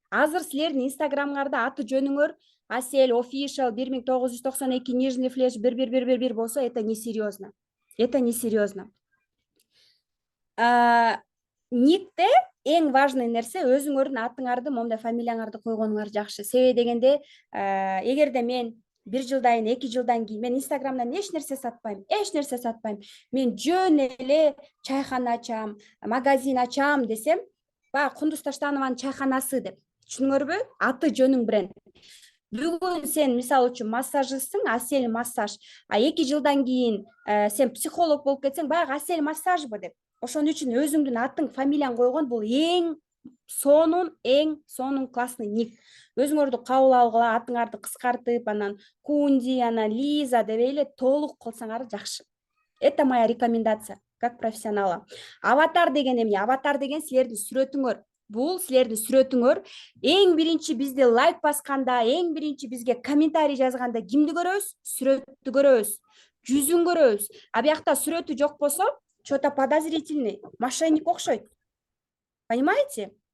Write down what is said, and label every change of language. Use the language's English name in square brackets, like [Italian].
[Kyrgyz] Азыр силердин Инстаграмыңарда аты жөнүңөр Асель Official 1992 нижний флеш 11111 болсо, [Russian] это несерьезно. Это несерьезно. [Kyrgyz] никте эң важный нерсе өзүңөрдүн атыңарды, момундай фамилияңарды койгонуңар жакшы. Себеби дегенде, эгерде мен 1 жылдан, 2 жылдан кийин мен Инстаграмдан эч нерсе сатпайм. Мен жөн эле чайхана ачам, магазин ачам десем, баягы Кундуз Таштанованын чайханасы деп. Түшүнүңөрбү? Аты жөнүң бренд. Бүгүн сен мисалы үчүн массажистсың, Асель массаж, а 2 жылдан кийин сен психолог болуп кетсең, баягы Асель массажбы деп. Ошон үчүн өзүңдүн атың, фамилияң койгон бул эң сонун классный ник. Өзүңөрдү кабыл алгыла, атыңарды кыскартып, анан Кунди, анан Лиза деп эле толук кылсаңар жакшы. [Russian] Это моя рекомендация как профессионала. [Kyrgyz] Аватар деген эмне? Аватар деген силердин сүрөтүңөр. Бул силердин сүрөтүңөр. Эң биринчи бизде лайк басканда, эң биринчи бизге комментарий жазганда кимди көрөбүз? Сүрөттү көрөбүз, жүзүн көрөбүз. А биякта сүрөтү жок болсо, [Russian] что-то подозрительный, [Kyrgyz] мошенник окшойт. [Russian] Понимаете?